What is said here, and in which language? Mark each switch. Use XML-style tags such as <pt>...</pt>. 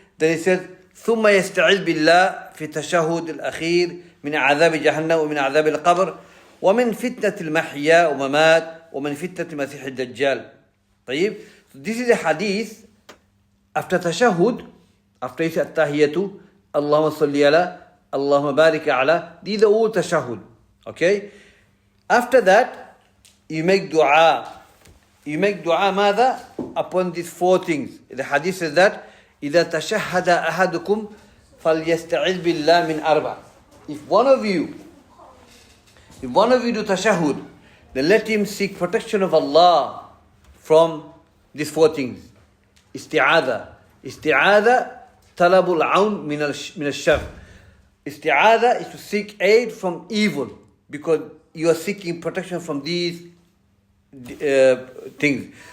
<en>Then he says</en> <ar>ثم يستعيذ بالله في التشهد الأخير من عذاب جهنم ومن عذاب القبر ومن فتنة المحيا وممات ومن فتنة المسيح الدجال. طيب.</ar> <en>So this is a hadith after tashahud, after he said tahiyatu, Allahumma salli ala, Allahumma barik ala. These are all tashahud. Okay? After that, you make dua. You make dua ماذا? Upon these four things. The hadith says that</en> <ar>إذا تشهد أحدكم فليستعذ بالله من أربع.</ar> <en>If one of you do tashahud, then let him seek protection of Allah from these four things. Isti'adha.</en> <ar>Isti'adha, talabul aun min al-shar.</ar> <en>Isti'adha is to seek aid from evil, because you are seeking protection from these things.</en>